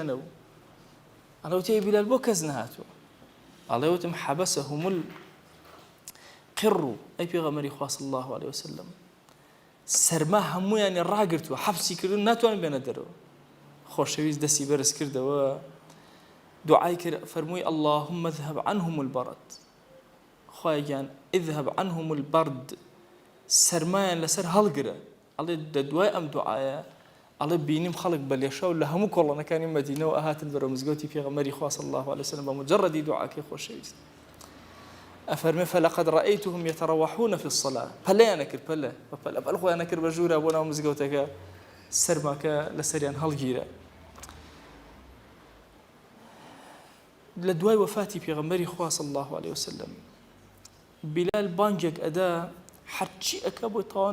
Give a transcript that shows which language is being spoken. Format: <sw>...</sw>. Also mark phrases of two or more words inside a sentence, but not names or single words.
<ckb>نەبوو ئەڵێ وتی بیلال بۆ کەس نەهاتووە ئەڵێ وتم</ckb> <ar>حەبەسەهم القڕ</ar> <ckb>ئەی پێغەمبەری خوا</ckb> <ar>صلی الله علیه وسلم</ar> <ckb>سەرما هەموویانی ڕاگرتووە حەبسی کردو ناتوانن بێنە دەرەوە خۆشەویست دەستی بەرز کردەوە دوعای کرد فەرمووی</ckb> <ar>اللهم اذهب عنهم البرد</ar> <ckb>خوای گیان</ckb> <ar>اذهب عنهم البرد</ar> <ckb>سەرمایان لەسەر هەڵگرە ئەڵێ دوای ئەم دوعایە ئەڵێ بینیم خەڵک بە لێشاو لە هەموو کۆڵەنەکانی مەدینەوە ئاهاتن بەرەو مزگەوتی پێغەمبەری خوا</ckb> <ar>صلی الله علیه وسلم</ar> <ckb>بە مجەڕەدی دوعاکەی خۆشەویست ئەفەرمێ</ckb> <ar>فلقد رأيتهم يتروحون في الصلاة</ar> <ckb>پەلەیانە کرد پەلە خۆیانە کرد بە ژوورە بۆ ناو مزگەوتەکە سەرماکە لەسەریان هەڵگیرە لە دوای وەفاتی پێغەمبەری خوا</ckb> <ar>صلی الله علیه وسلم</ar> <ckb>بیلال بانگێک ئەدا هەرچی ئەکا بۆی تەواو</ckb>